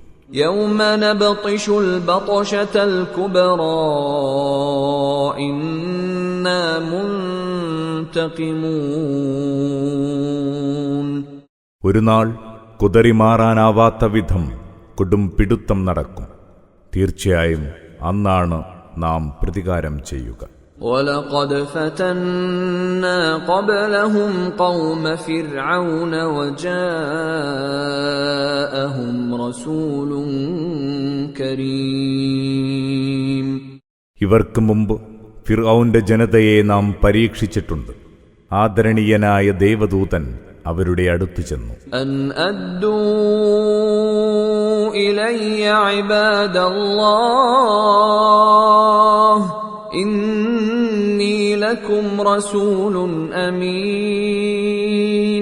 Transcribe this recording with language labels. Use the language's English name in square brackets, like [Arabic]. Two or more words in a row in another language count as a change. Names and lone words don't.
[Arabic] يوم نبطش البطشة الكبرى إنا منتقمون. [Malayalam] ഒരു നാൾ കുതറിമാറാനാവാത്ത വിധം കൊടും പിടുത്തം നടക്കും. തീർച്ചയായും അന്നാണ് നാം പ്രതികാരം ചെയ്യുക. [Arabic] وَلَقَدْ فَتَنَّا قَبْلَهُمْ قَوْمَ فِرْعَوْنَ وَجَاءَهُمْ رَسُولٌ كَرِيمٌ. [Malayalam] ഇവർക്ക് മുമ്പ് ഫിർഔന്റെ ജനതയെ നാം പരീക്ഷിച്ചിട്ടുണ്ട്. ആദരണീയനായ ദേവദൂതൻ അവരുടെ അടുത്തു ചെന്നു. [Arabic] أن أدوا إلي عباد الله إني لكم رسول أمين.